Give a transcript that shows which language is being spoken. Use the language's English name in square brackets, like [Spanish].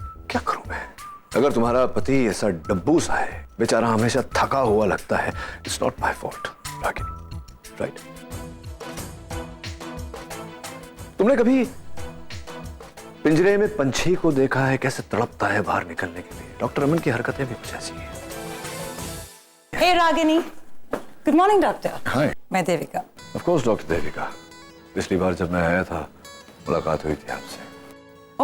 [Hindi] क्या करूं मैं? अगर तुम्हारा पति ऐसा डब्बू सा है, बेचारा हमेशा थका हुआ लगता है, [English] It's not my fault Ragini, right? [Hindi] तुमने कभी पिंजरे में पंछी को देखा है कैसे तड़पता है बाहर निकलने के लिए? डॉक्टर अमन की हरकतें भी कुछ ऐसी हैं। [English] Hey Ragini, good morning doctor. Hi. [Hindi] मैं Devika. Of course doctor Devika, पिछली बार जब मैं आया था मुलाकात हुई थी आपसे।